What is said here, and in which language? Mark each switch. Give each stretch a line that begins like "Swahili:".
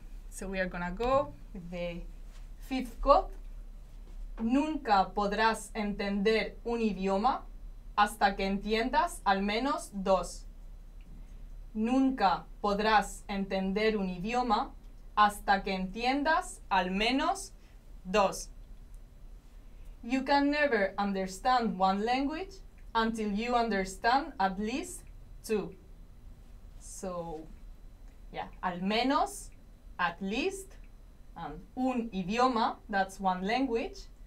English: So we are gonna go with the fifth quote.
Spanish: Nunca podrás entender un idioma hasta que entiendas al menos dos. Nunca podrás entender un idioma hasta que entiendas al menos dos.
English: You can never understand one language until you understand at least two. So, yeah,
Spanish: al menos,
English: at least, and
Spanish: un idioma,
English: that's one language.